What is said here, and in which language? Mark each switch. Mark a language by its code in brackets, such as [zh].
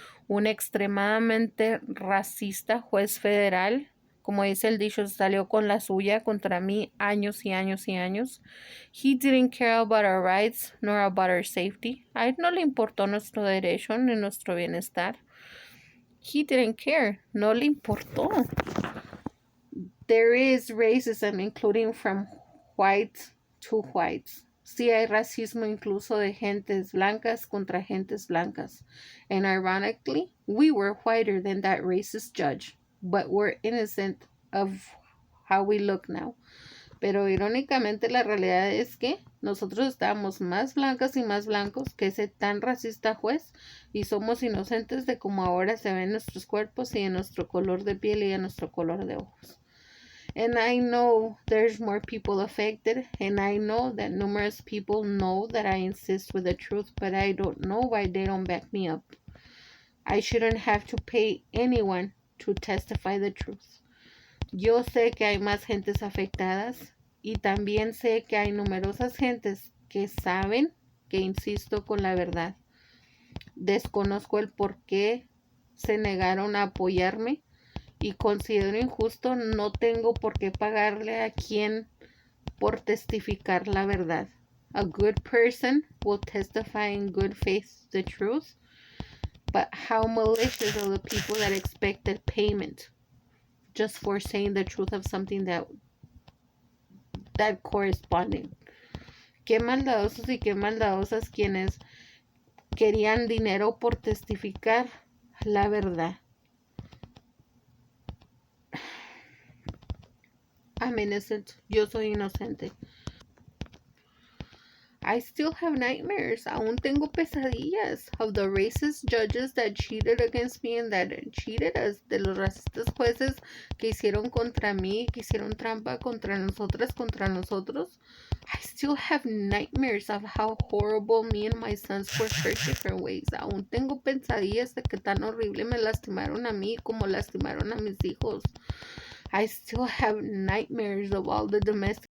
[es] Un extremadamente racista juez federal, como dice el dicho, salió con la suya contra mí años y años y años. [en] He didn't care about our rights nor about our safety. [es] A él no le importó nuestro derecho ni nuestro bienestar. [en] He didn't care. [es] No le importó. [en] There is racism, including from whites to whites. [es] Sí hay racismo incluso de gentes blancas contra gentes blancas. [en] And ironically, we were whiter than that racist judge, but we're innocent of how we look now. [es] Pero irónicamente la realidad es que nosotros estábamos más blancas y más blancos que ese tan racista juez y somos inocentes de cómo ahora se ven nuestros cuerpos y de nuestro color de piel y de nuestro color de ojos. [en] And I know there's more people affected, and I know that numerous people know that I insist with the truth, but I don't know why they don't back me up. I shouldn't have to pay anyone to testify the truth. [es] Yo sé que hay más gentes afectadas y también sé que hay numerosas gentes que saben que insisto con la verdad. Desconozco el por qué se negaron a apoyarme y considero injusto, no tengo por qué pagarle a quien por testificar la verdad. [en] A good person will testify in good faith the truth, but how malicious are the people that expected payment just for saying the truth of something that corresponded. [es] Qué maldadosos y qué maldadosas quienes querían dinero por testificar la verdad. [en] I'm innocent. [es] Yo soy inocente. [en] I still have nightmares. [es] Aún tengo pesadillas [en] of the racist judges that cheated against me and that cheated us. [es] De los racistas jueces que hicieron contra mí, que hicieron trampa contra nosotras, contra nosotros. [en] I still have nightmares of how horrible me and my sons were hurt different ways. [es] Aún tengo pesadillas de que tan horrible me lastimaron a mí como lastimaron a mis hijos. [en] I still have nightmares of all the domestic